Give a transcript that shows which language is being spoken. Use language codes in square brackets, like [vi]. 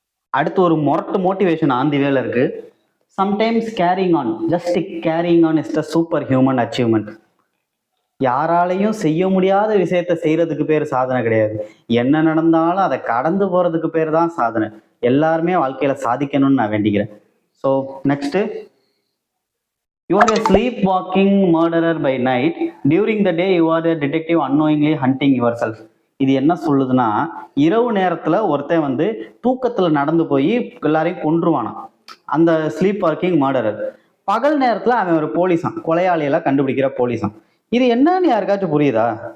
[ta] அடுத்து ஒரு மொரட்டு மோட்டிவேஷன் ஆன் தி வேல இருக்கு. [en] Sometimes carrying on, just carrying on is the superhuman achievement. [ta] யாராலையும் செய்ய முடியாத விஷயத்த செய்யறதுக்கு பேர் சாதனை கிடையாது. என்ன நடந்தாலும் அதை கடந்து போறதுக்கு பேர் தான் சாதனை. எல்லாருமே வாழ்க்கையில சாதிக்கணும்னு நான் வேண்டிக்கிறேன். [en] So next, you are a sleepwalking murderer by night. During the day, you are a detective unknowingly hunting yourself. [ta] இது என்ன சொல்லுதுன்னா, இரவு நேரத்துல ஒருத்தன் வந்து தூக்கத்துல நடந்து போய் எல்லாரையும் கொன்றுவானாம். அந்த ஸ்லீப் வாக்கிங் மர்டரர். பகல் நேரத்துல அவன் ஒரு போலீஸான், கொலையாளியெல்லாம் கண்டுபிடிக்கிற போலீஸான். இது என்னன்னு யாருக்காச்சும் புரியுதா?